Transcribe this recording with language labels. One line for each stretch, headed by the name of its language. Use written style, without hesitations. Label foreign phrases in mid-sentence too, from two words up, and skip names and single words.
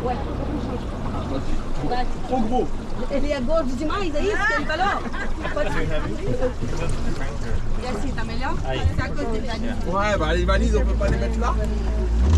Portuguese: Ele é gordo demais, é isso que ele falou? E assim, tá melhor? Aí. Tá com
French: Ouais, bah les valises, on peut pas les mettre là?